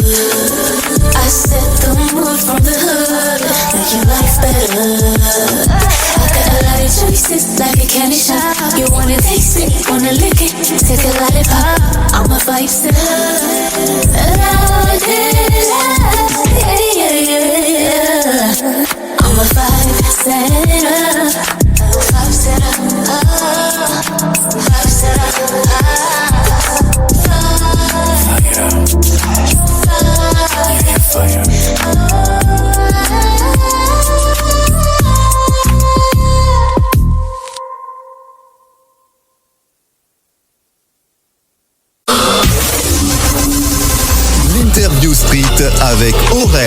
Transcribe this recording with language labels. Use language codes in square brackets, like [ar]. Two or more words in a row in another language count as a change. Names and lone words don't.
[en] I set the mood from the hood, make your life better. I got a lot of choices, like a candy shop. You wanna taste it, wanna lick it, take a lollipop. I'm a vibe setter. I'm a vibe setter. Vibe setter. Vibe setter. Fire. [fr] L'interview street avec Aurel.